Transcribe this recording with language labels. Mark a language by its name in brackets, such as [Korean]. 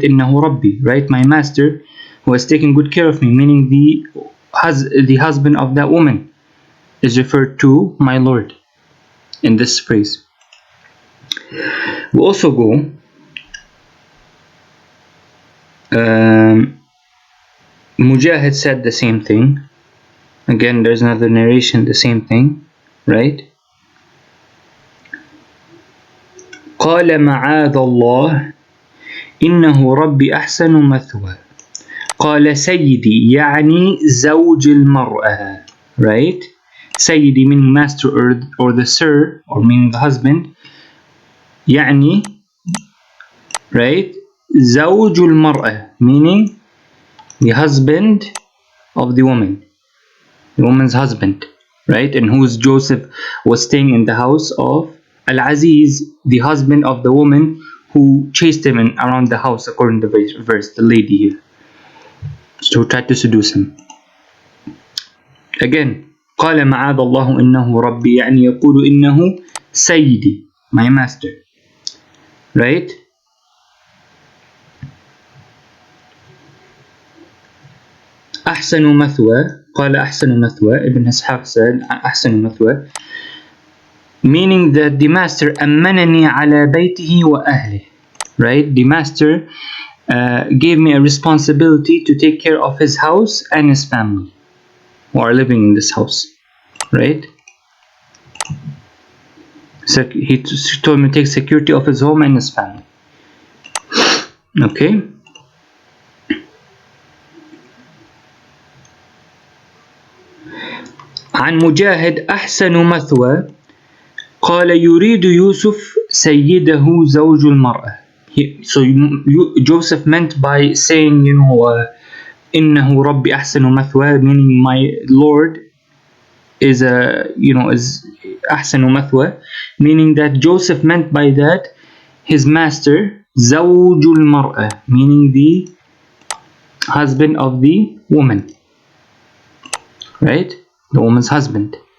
[Arabic] Innahu Rabbi, [English] right? My master who has taken good care of me, meaning the husband of that woman is referred to my Lord in this phrase. We also go Mujahid said the same thing. Again, there's another narration, the same thing, right? [Arabic] قال معاذ الله إنه ربي أحسن مثوى قال سيدي يعني زوج المرأة, [English] right? Sayyidi meaning master or the sir, or meaning the husband. [Arabic] يعني, [English] right? [Arabic] زوج المرأة, [English] meaning the husband of the woman, the woman's husband, right? And whose Joseph was staying in the house of Al-Aziz, the husband of the woman who chased him around the house, according to the verse, the lady here, so tried to seduce him. Again, [Arabic] قال معاذ الله إنه ربي, يعني يقول إنه سيدي, [English] my master, right? [Arabic] أحسن مثوى, قال أحسن مثوى, [English] Ibn Ishaq said [Arabic] أحسن مثوى, [English] meaning that the master [Arabic] أمنني على بيته وأهله, [English] right? The master gave me a responsibility to take care of his house and his family who are living in this house, right? So he told me to take security of his home and his family. Okay. [Arabic] عن مجاهد أحسن مثوى قال يريد يوسف سيده زوج المرأة. [English] So Joseph meant by saying, [Arabic] إنه ربي أحسن مثوى, [English] meaning my Lord is is [Arabic] أحسن مثوى, [English] meaning that Joseph meant by that his master [Arabic] زوج المرأة, [English] meaning the husband of the woman, right? The woman's husband.